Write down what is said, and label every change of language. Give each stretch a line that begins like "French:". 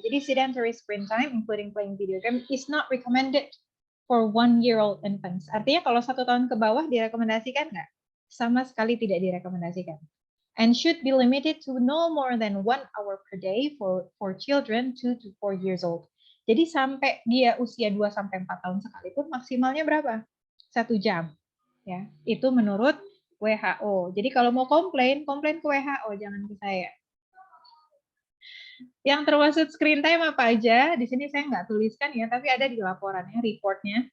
English: Jadi sedentary screen time including playing video game is not recommended for 1-year-old infants.
Indonesian: Artinya kalau 1 tahun ke bawah direkomendasikan nggak? Sama sekali tidak direkomendasikan.
English: And should be limited to no more than 1 hour per day for children 2 to 4 years old.
Indonesian: Jadi sampai dia usia 2 sampai 4 tahun sekalipun maksimalnya berapa? 1 jam. Ya, itu menurut WHO. Jadi kalau mau komplain ke WHO, jangan ke saya. Yang termasuk screen time apa aja? Di sini saya nggak tuliskan ya, tapi ada di laporannya, reportnya.